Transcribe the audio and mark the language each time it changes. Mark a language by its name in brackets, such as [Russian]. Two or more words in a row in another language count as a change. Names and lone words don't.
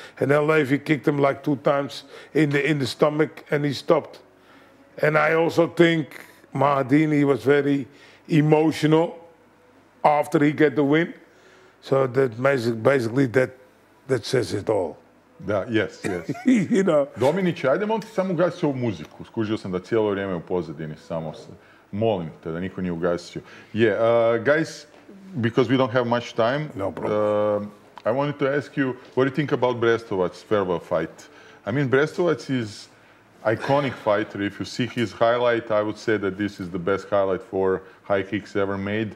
[English] And then Levi kicked him like 2 times in the stomach, and he stopped. And I also think Mahadin, he was very emotional after he get the win. So that basically that says it all. Da, yes. You know. [Croatian] Dominić, ajde molim ti samo ugasi ovu muziku. Skužio sam da cijelo vrijeme u pozadini samo se. Molim te da niko nije ugasio. [English] Yeah, guys, because we don't have much time, no problem. I wanted to ask you, what do you think about Brestovac's farewell fight? I mean, Brestovac is iconic fighter. If you see his highlight, I would say that this is the best highlight for high kicks ever made.